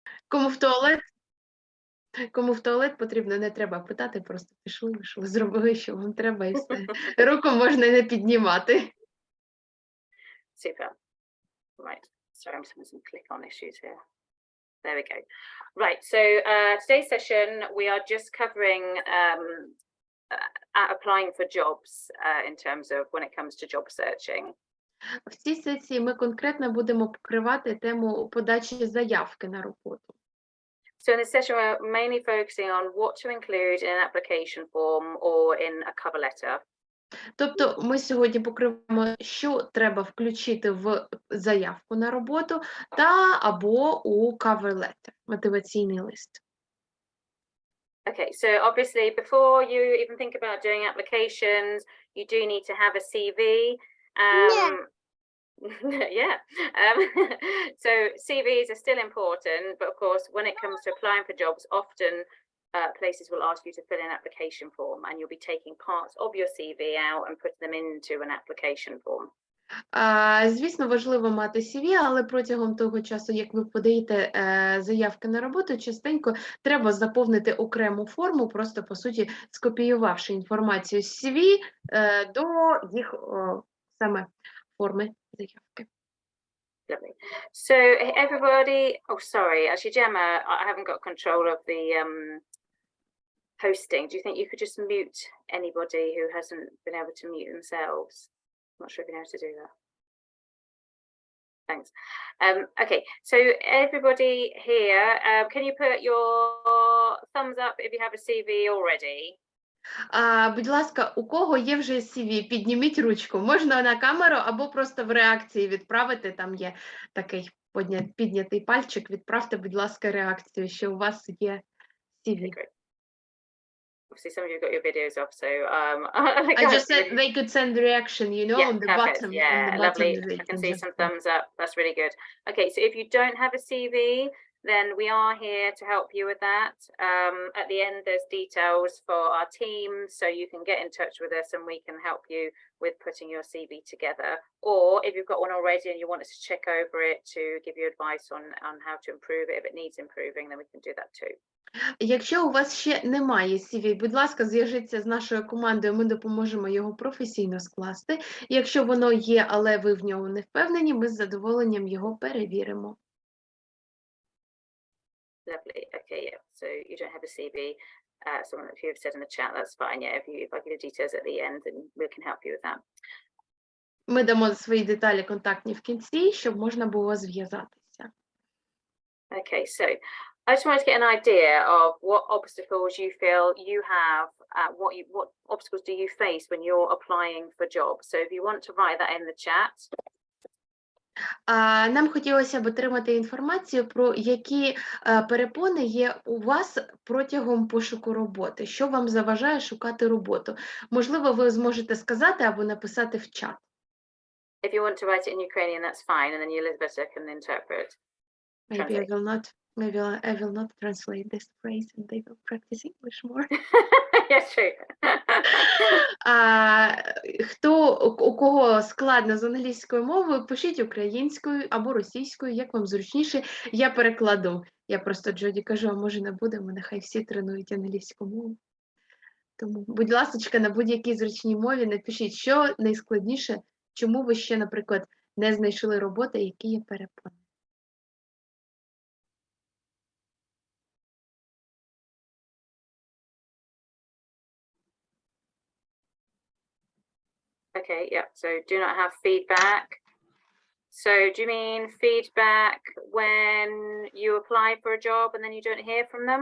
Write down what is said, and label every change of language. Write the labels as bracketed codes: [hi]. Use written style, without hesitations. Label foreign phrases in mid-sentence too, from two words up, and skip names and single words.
[uk] Кому в туалет? Кому в туалет потрібно, не треба питати, просто пішли, вийшли, зробили, що вам треба, і все. Руку можна не піднімати. [en] Super. Right. Sorry, I'm just having some click-on issues here. There we go. Right. So today's session, we are just covering applying for jobs in terms of when it comes to job searching. [uk] В цій сесії ми конкретно будемо покривати тему подачі заявки на роботу. [en] So in this session, we're mainly focusing on what to include in an application form or in a cover letter. [uk] Тобто ми сьогодні покриваємо, що треба включити в заявку на роботу та або у [en] cover letter, [uk] мотиваційний лист. [en] Okay, so obviously before you even think about doing applications, you do need to have a CV. Yeah. So CVs are still important, but of course, when it comes to applying for jobs, often places will ask you to fill in an application form, and you'll be taking parts of your CV out and putting them into an application form. [uk] Звісно, важливо мати CV, але протягом того часу, як ви подаєте заявки на роботу, частенько треба заповнити окрему форму, просто, по суті, скопіювавши інформацію з CV до їх саме форми заявки. [en] Lovely. So everybody, oh sorry, actually Gemma, I haven't got control of the hosting. Do you think you could just mute anybody who hasn't been able to mute themselves? I'm not sure if you know how to do that. Thanks. Okay, so everybody here, can you put your thumbs up if you have a CV already? [uk] Будь ласка, у кого є вже CV, підніміть ручку. Можна на камеру або просто в реакції відправити, там є такий піднятий пальчик, відправте, будь ласка, реакцію, що у вас є CV. [en] Okay, obviously some of you got your videos off, so I just said they could send the reaction, you know, yeah, on the perfect. bottom. Yeah, on the lovely. bottom I can see some thumbs up. That's really good. Okay, so if you don't have a CV, then we are here to help you with that. At the end, there's details for our team, so you can get in touch with us and we can help you with putting your CV together. Or if you've got one already and you want us to check over it to give you advice on how to improve it, if it needs improving, then we can do that too. [uk] Якщо у вас ще немає CV, будь ласка, зв'яжіться з нашою командою, ми допоможемо його професійно скласти. Якщо воно є, але ви в ньому не впевнені, ми з задоволенням його перевіримо. [en] Lovely. Okay, yeah. So you don't have a CV. Someone if you have said in the chat, that's fine. Yeah, if I give you details at the end, then we can help you with that. [uk] Ми дамо свої деталі контактні в кінці, щоб можна було зв'язатися. [en] Okay, so I just wanted to get an idea of what obstacles you feel you have, what obstacles do you face when you're applying for jobs? So if you want to write that in the chat. [uk] Нам хотілося б отримати інформацію про які перепони є у вас протягом пошуку роботи. Що вам заважає шукати роботу? Можливо, ви зможете сказати або написати в чат. [en] If you want to write it in Ukrainian, that's fine, and then Elizabeth can interpret. Maybe I will not translate this phrase and they will practice English more. Yes, true. [uk] У кого складно з англійською мовою, пишіть українською або російською, як вам зручніше, я перекладу. Я просто Джоді кажу, а може не будемо, нехай всі тренують англійську мову. Тому, будь ласка, на будь-якій зручній мові напишіть, що найскладніше, чому ви ще, наприклад, не знайшли роботи, які є перепони. [en] Okay, yeah, so do not have feedback. So do you mean feedback when you apply for a job and then you don't hear from them?